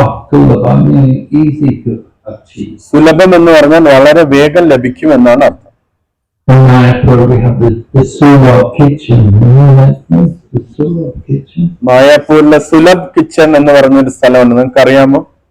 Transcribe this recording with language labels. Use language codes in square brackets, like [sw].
[en] Sulabha meaning easy to achieve. [ml] സുലഭം എന്ന് പറഞ്ഞാൽ വളരെ വേഗം ലഭിക്കും എന്നാണ് അർത്ഥം. [en] In Mayapur we have the Sulabh kitchen. You know that place? The Sulabh kitchen? [ml] മായാപൂരിലെ Sulabh kitchen എന്ന് പറഞ്ഞൊരു സ്ഥലമുണ്ട്, നിങ്ങൾക്ക് അറിയാമോ?